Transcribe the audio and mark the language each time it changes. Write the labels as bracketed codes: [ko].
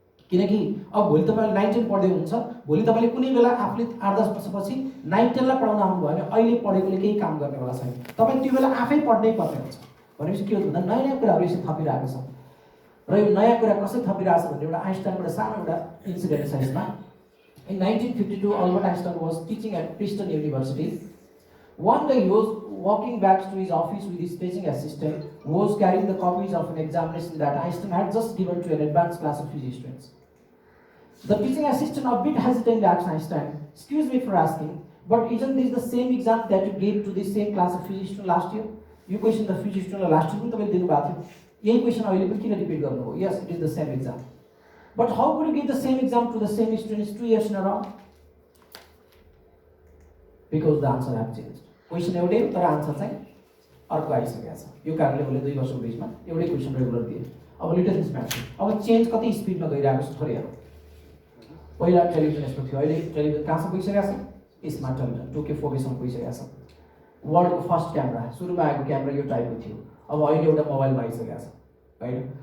[ne] किनकि अब भोलि तपाईँले 9-10 पढ्दै हुनुहुन्छ, भोलि तपाईँले कुनै बेला आफूले 8-10 वर्षपछि 9-10लाई पढाउन आउनुभयो भने अहिले पढेकोले केही काम गर्नेवाला छैन, तपाईँ त्यो बेला आफै पढ्नै पर्ने हुन्छ। भनेपछि के हो भन्दा नयाँ नयाँ कुराहरू यसरी थपिरहेको छ। र यो नयाँ कुरा कसरी थपिरहेको छ भने एउटा आइन्स्टाइनबाट सानो एउटा इन्सिडेन्ट छ यसमा। [en] In 1952 Albert Einstein was teaching at Princeton university One day he was walking back to his office with his teaching assistant, who was carrying the copies of an examination that Einstein had just given to an advanced class of physics students. The teaching assistant, a bit hesitantly asked Einstein, "Excuse me for asking, but isn't this the same exam that you gave to this same class of physics student last year?" You question the physics student last year, but you didn't question available, can repeat garnu? Yes, it is the same exam. But how could you give the same exam to the same students 2 years in a row? Because the answer have changed. [ne] Question एउटै हो तर answer चाहिँ अर्को आइसकेको छ। यो कारणले मैले 2 वर्षको बिचमा एउटै क्वेसन रेगुलर दिए। अब लिटल मिस म्याथ अब चेन्ज कति स्पिडमा गइरहेको छ थोरै हेरौँ। पहिला टेलिभिजन यस्तो थियो, अहिले टेलिभिजन कहाँसम्म पुगिसकेको छ? स्मार्ट टेलिभिजन 2K 4Kसम्म पुगिसकेको छ। वर्ल्डको फर्स्ट क्यामेरा, सुरुमा आएको क्यामेरा यो टाइपको थियो, अब अहिले एउटा मोबाइलमा आइसकेको छ, हैन?